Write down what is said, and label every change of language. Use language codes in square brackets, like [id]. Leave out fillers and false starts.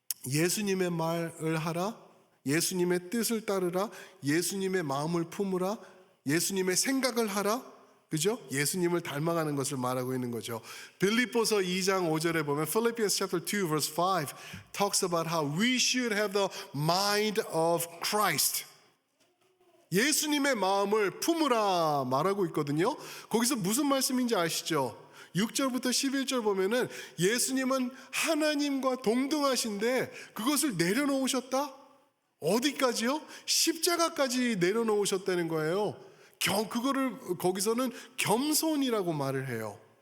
[ko] 예수님의 말을 하라, 예수님의 뜻을 따르라, 예수님의 마음을 품으라, 예수님의 생각을 하라. 그죠? 예수님을 닮아가는 것을 말하고 있는 거죠. 빌립보서 2장 5절에 보면 [en] Philippians chapter 2 verse 5 talks about how we should have the mind of Christ. [ko] 예수님의 마음을 품으라 말하고 있거든요. 거기서 무슨 말씀인지 아시죠? 6절부터 11절 보면은 예수님은 하나님과 동등하신데 그것을 내려놓으셨다? 어디까지요? 십자가까지 내려놓으셨다는 거예요. 그거를 거기서는 겸손이라고 말을 해요.